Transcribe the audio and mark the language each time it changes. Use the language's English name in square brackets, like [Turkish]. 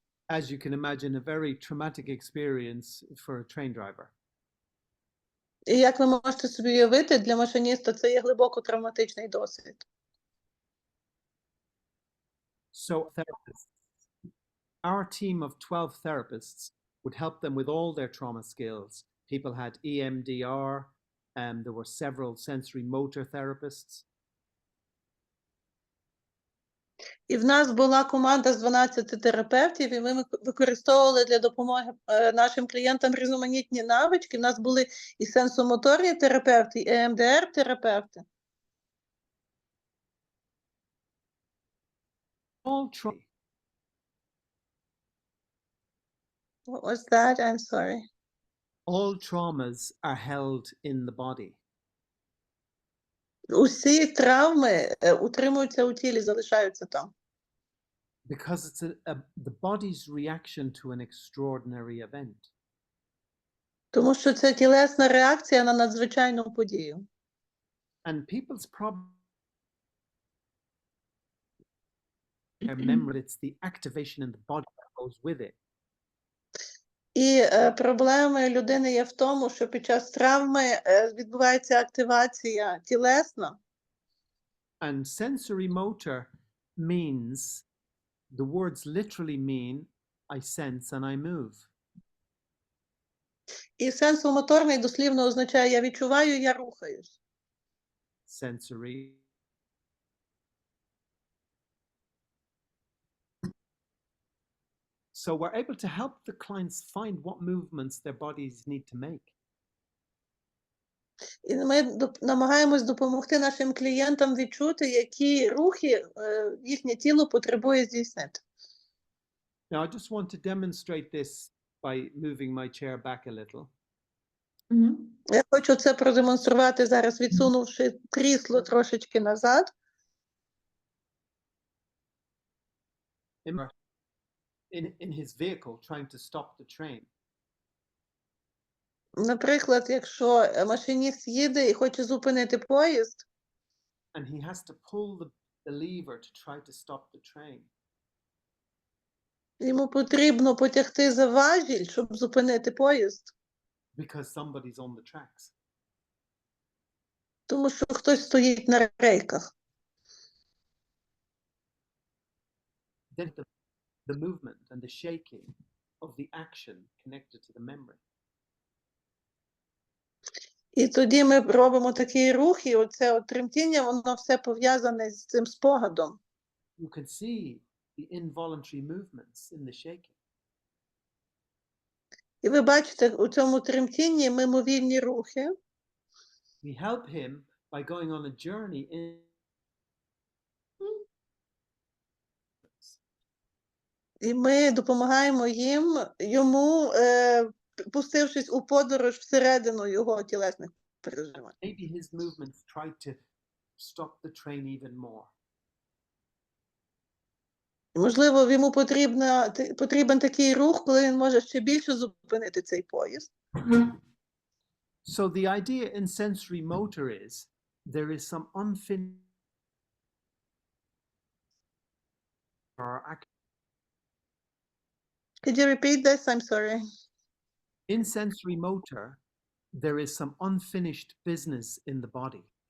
[English] As you can imagine, a very traumatic experience for a train driver. [Ukrainian] І як ви можете собі уявити, для машиніста це є глибоко травматичний досвід. [English] So therapists, our team of 12 therapists would help them with all their trauma skills. People had EMDR, there were several sensory motor therapists. [Ukrainian] І в нас була команда з 12 терапевтів, і ми використовували для допомоги нашим клієнтам різноманітні навички. В нас були і сенсомоторні терапевти, і EMDR терапевти. [English] All trauma. What was that? I'm sorry. All traumas are held in the body. [Ukrainian] Усі травми утримуються у тілі, залишаються там. [English] Because it's the body's reaction to an extraordinary event. [Ukrainian] Тому що це тілесна реакція на надзвичайну подію. [English] And people's problem, their memory, it's the activation in the body that goes with it. [Ukrainian] І проблеми людини є в тому, що під час травми відбувається активація тілесна. [English] And sensory motor means, the words literally mean, I sense and I move. [Ukrainian] І сенсомоторний дослівно означає «я відчуваю, я рухаюсь». [English] Sensory. So we're able to help the clients find what movements their bodies need to make. [Ukrainian] І ми намагаємось допомогти нашим клієнтам відчути, які рухи їхнє тіло потребує здійснити. [English] Now, I just want to demonstrate this by moving my chair back a little. [Ukrainian] Я хочу це продемонструвати зараз, відсунувши крісло трошечки назад. [English] In his vehicle, trying to stop the train. [Ukrainian] Наприклад, якщо машиніст їде і хоче зупинити поїзд, [English] And he has to pull the lever to try to stop the train. [Ukrainian] йому потрібно потягти за важіль, щоб зупинити поїзд. [English] Because somebody's on the tracks. [Ukrainian] Тому що хтось стоїть на рейках. [English] Then the movement and the shaking of the action connected to the memory. [Ukrainian] І тоді ми робимо такий рух, і оце тремтіння, воно все пов'язане з цим спогадом. [English] You can see the involuntary movements in the shaking. [Ukrainian] І ви бачите у цьому тремтінні мимовільні рухи. [English] We help him by going on a journey in. [Ukrainian] І ми допомагаємо йому, пустившись у подорож всередину його тілесних переживань. [English] Maybe his movements try to stop the train even more. [Ukrainian] Можливо, йому потрібен такий рух, коли він може ще більше зупинити цей поїзд. [English] So the idea in sensory motor is there is some unfinished Could you repeat this? I'm sorry. In sensory motor, there is some unfinished business in the body.